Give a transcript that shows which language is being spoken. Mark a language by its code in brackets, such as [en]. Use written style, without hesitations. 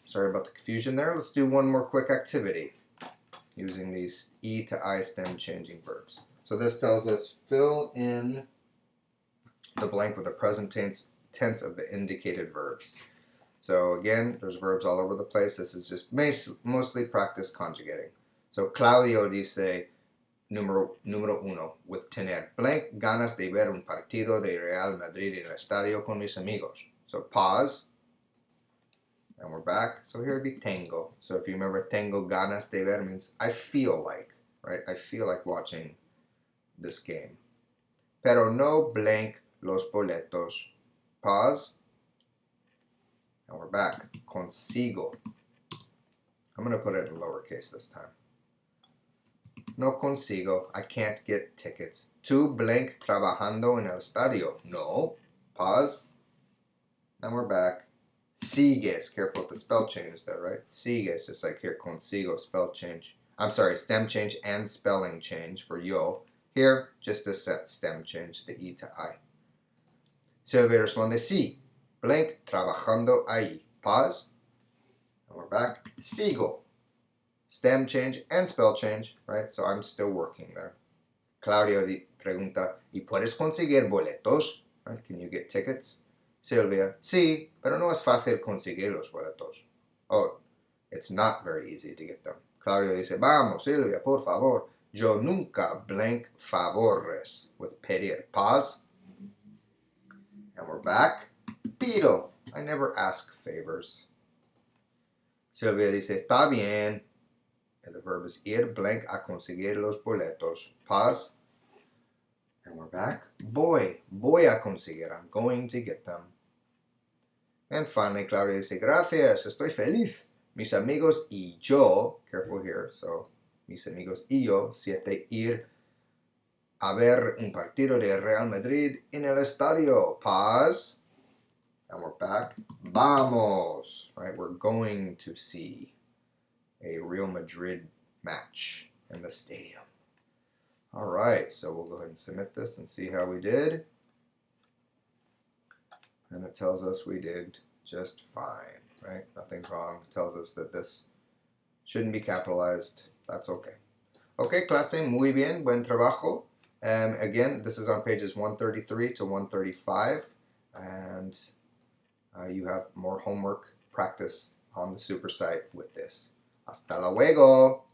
[en] Sorry about the confusion there. Let's do one more quick activity using these E to I stem changing verbs. So this tells us fill in the blank with the present tense of the indicated verbs. So again, there's verbs all over the place. This is just mostly practice conjugating. [es] So Claudio dice, número uno, with tener blank ganas de ver un partido de Real Madrid en el estadio con mis amigos. [en] So pause, and we're back. So here would be tengo. So if you remember, [es] tengo ganas de ver [en] means I feel like, right? I feel like watching this game. [es] Pero no blank los boletos. [en] Pause. And we're back. Consigo. I'm going to put it in lowercase this time. [es] No consigo. [en] I can't get tickets. [es] Tu blank trabajando en el estadio. [en] No. Pause. And we're back. Sigues. Careful with the spell change there, right? Sigues, just like here. Consigo, spell change. I'm sorry, stem change and spelling change for yo. Here, just a stem change, the E to I. [es] Silvia responde, sí, blank, trabajando ahí. [en] Pause. And we're back. Sigo. Stem change and spell change, right? So I'm still working there. [es] Claudio pregunta, ¿y puedes conseguir boletos? [en] Right? Can you get tickets? [es] Silvia, sí, pero no es fácil conseguir los boletos. [en] Oh, it's not very easy to get them. [es] Claudio dice, vamos, Silvia, por favor. Yo nunca blank favores with pedir. [en] Pause. And we're back. [es] Pido. [en] I never ask favors. [es] Silvia dice, está bien. [en] And the verb is [es] ir blank a conseguir los boletos. [en] Pause. And we're back. [es] Voy a conseguir. [en] I'm going to get them. And finally, [es] Claudia dice, gracias, estoy feliz. Mis amigos y yo, [en] careful here, so [es] mis amigos y yo, siete ir a ver un partido de Real Madrid en el estadio. [en] Pause. And we're back. Vamos. Right, we're going to see a Real Madrid match in the stadium. All right, so we'll go ahead and submit this and see how we did. And it tells us we did just fine, right? Nothing's wrong. It tells us that this shouldn't be capitalized. That's okay. [es] Okay, clase, muy bien, buen trabajo. [en] Again, this is on pages 133 to 135, and you have more homework practice on the super site with this. [es] Hasta luego!